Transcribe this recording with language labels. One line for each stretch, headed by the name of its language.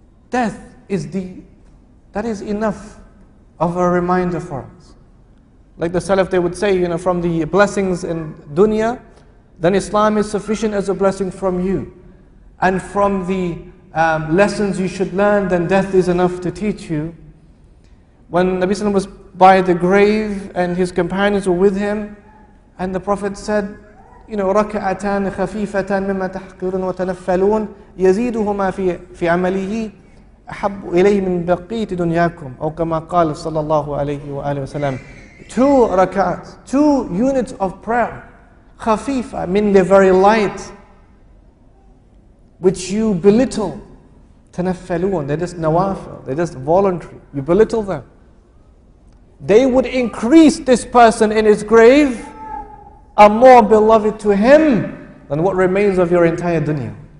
English: Death that is enough of a reminder for us. Like the Salaf, they would say, from the blessings in dunya, then Islam is sufficient as a blessing from you. And from the lessons you should learn, then death is enough to teach you. When Nabi Sallam was by the grave and his companions were with him, and the Prophet said,
Arabic: ركعتان خفيفتان مما تحقرون وتنفلون يزيدهما في عمله أحب إليه من بقية دنياكم أو كما قال صلى الله عليه وآله وسلم.
English: 2 rak'ats, 2 units of prayer, خفيفة, meaning they're very light, which you belittle. Tanaffalun, they're just nawafil, they're just voluntary. You belittle them. They would increase this person in his grave, are more beloved to him than what remains of your entire dunya.